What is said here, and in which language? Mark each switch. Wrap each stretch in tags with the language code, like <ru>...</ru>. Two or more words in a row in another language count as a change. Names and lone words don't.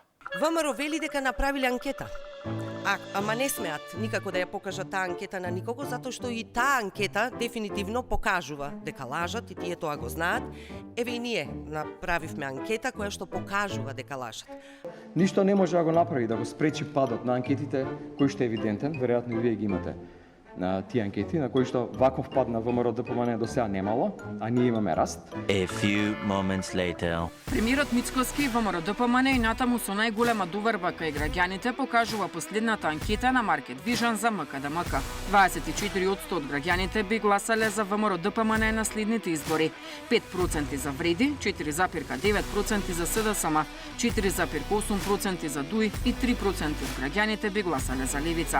<mk>ВМРО вели дека направиле анкета. Ама не смеат никако да ја покажат таа анкета на никого, затоа што и таа анкета дефинитивно покажува дека лажат и тие тоа го знаат. Еве и ние направивме анкета која што покажува дека лажат. Ништо не може да го направи да го спречи падот на анкетите, кој што е евидентен, веројатно и вие ги имате на тие анкети, на кои што ваков пад на ВМРО ДПМН до сега немало, а ние имаме раст.</mk> <en>A few moments later.</en> <mk>Премиерот Мицкоски ВМРО ДПМН и натаму со најголема доверба кај граѓаните покажува последната анкета на Market Vision за МКДМК. 24% од граѓаните би гласале за ВМРО ДПМН на следните избори. 5% за Вреди, 4,9% за СДСМ, 4,8% за ДУИ и 3% од граѓаните би гласале за Левица.</mk>